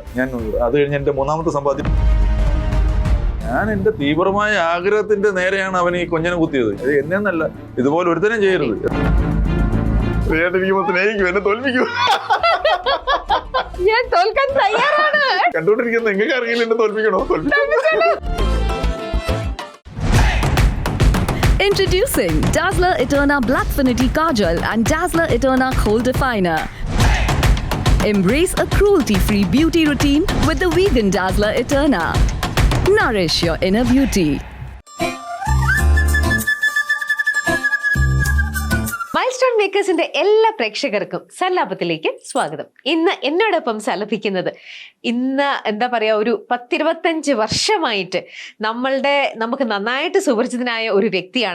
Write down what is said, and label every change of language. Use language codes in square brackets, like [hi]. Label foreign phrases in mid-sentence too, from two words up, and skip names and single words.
[ml] ഞാൻ അത് കഴിഞ്ഞ് എന്റെ 3ാമത്തെ സമ്പാദ്യം ഞാൻ എന്റെ തീവ്രമായ ആഗ്രഹത്തിന്റെ നേരെയാണ് അവൻ ഈ കൊഞ്ഞനെ കുത്തിയത്. അത് എന്നെന്നല്ല, ഇതുപോലെ ഒരുത്തരം ചെയ്യരുത്. എന്നെ തോൽപ്പിക്കൂ. ഞാൻ തോൽക്കാൻ തയ്യാറാണ്. കണ്ടോണ്ടിരിക്കുന്ന നിങ്ങൾക്ക് അറിയില്ല എന്നെ തോൽപ്പിക്കണോ? [en] Introducing Dazzler Eterna Blackfinity Kajal and Dazzler Eterna Kohl Definer. Embrace a cruelty-free beauty routine with the vegan Dazzler Eterna. Nourish your inner beauty. [ml] മൈൽസ്റ്റോൺ മേക്കേഴ്സിന്റെ എല്ലാ പ്രേക്ഷകർക്കും സല്ലാപത്തിലേക്ക് സ്വാഗതം. ഇന്ന് എന്നോടൊപ്പം സലപിക്കുന്നത് എന്താ പറയാ, ഒരു 10-25 വർഷമായിട്ട് നമുക്ക് നന്നായിട്ട് സുപരിചിതനായ ഒരു വ്യക്തിയാണ്.